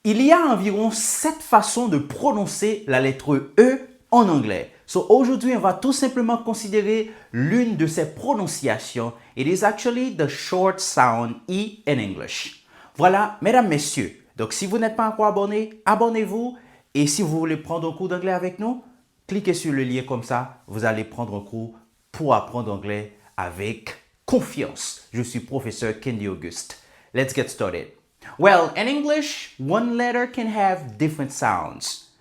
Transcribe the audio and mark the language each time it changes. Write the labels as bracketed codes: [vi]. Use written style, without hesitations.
[fr] Il y a environ 7 façons de prononcer la lettre E en anglais. Aujourd'hui, on va tout simplement considérer l'une de ces prononciations. [en] It is actually the short sound E in English. [fr] Voilà, mesdames, messieurs. Donc, si vous n'êtes pas encore abonné, abonnez-vous. Et si vous voulez prendre un cours d'anglais avec nous, cliquez sur le lien comme ça. Vous allez prendre un cours pour apprendre anglais avec confiance. Je suis professeur Kendi Auguste. [en] Let's get started. Well, in English, one letter can have different sounds.